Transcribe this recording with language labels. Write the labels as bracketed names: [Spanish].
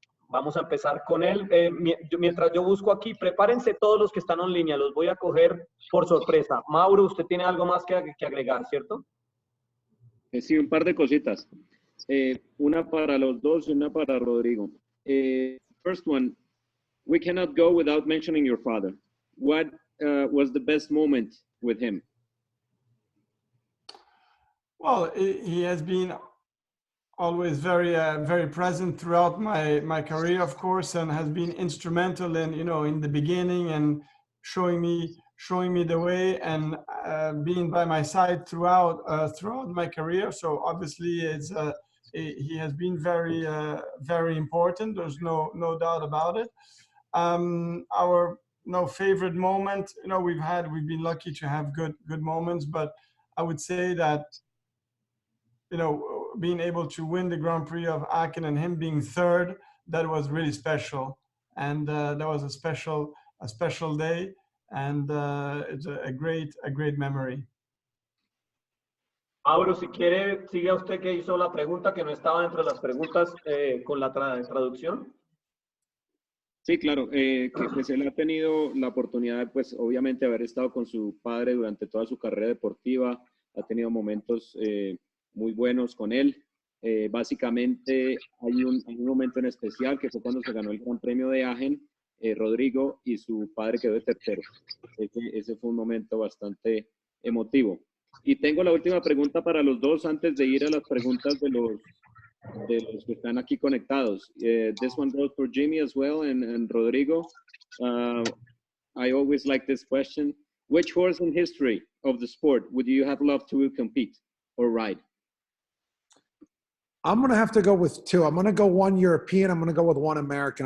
[Spanish] Vamos a empezar con él. Mientras yo busco aquí, prepárense todos los que están en línea, los voy a coger por sorpresa. Mauro, usted tiene algo más que agregar, ¿cierto? Sí, un par de cositas. Una para los dos y una para Rodrigo. [English] First one, we cannot go without mentioning your father. What was the best moment with him? Well, he has been always very present throughout my career, of course, and has been instrumental in the beginning and showing me the way, and being by my side throughout my career. So obviously he has been very important. There's no doubt about it. Our favorite moment, we've been lucky to have good moments, but I would say that being able to win the Grand Prix of Aachen and him being third, that was really special, and that was a special day, and it's a great memory. [Spanish] Mauro, si quiere, siga usted que hizo la pregunta que no estaba dentro de las preguntas con la traducción. Sí, claro, que pues él ha tenido la oportunidad, pues obviamente, de haber estado con su padre durante toda su carrera deportiva, ha tenido momentos muy buenos con él. Básicamente hay un momento en especial que fue cuando se ganó el Gran Premio de Aachen, Rodrigo, y su padre quedó de tercero. Ese fue un momento bastante emotivo. Y tengo la última pregunta para los dos antes de ir a las preguntas de los que están aquí conectados. [English] This one goes for Jimmy as well and Rodrigo. I always like this question. Which horse in history of the sport would you have loved to compete or ride? I'm going to have to go with two. I'm going to go one European. I'm going to go with one American.